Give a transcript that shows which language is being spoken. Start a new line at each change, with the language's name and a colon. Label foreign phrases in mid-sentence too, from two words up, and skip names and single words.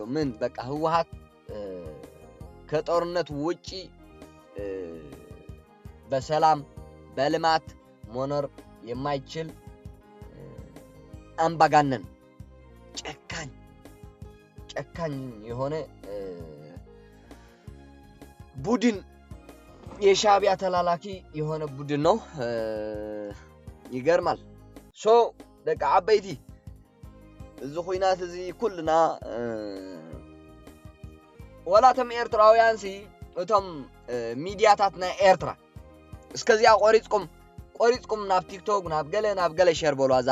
Amharic: ምን በቃ ህወሓት ከጦርነት ውጪ በሰላም በልማት መኖር የማይችል አምባጋነን ጨካኝ የሆነ ቡድን የሻዕቢያ ተላላኪ የሆነ ቡድን ነው። ይገርማል።
Tigrinya: ደቃ አበይቲ እዚ ኹይናት እዚ ኩልና ወላተም ኤርትራውያንሲ እቶም ሚዲያታት ናይ ኤርትራ እስከዚያ ቆሪጽኩም ናብ ቲክቶክ ናብ ገለ ሼር በሉ አዛ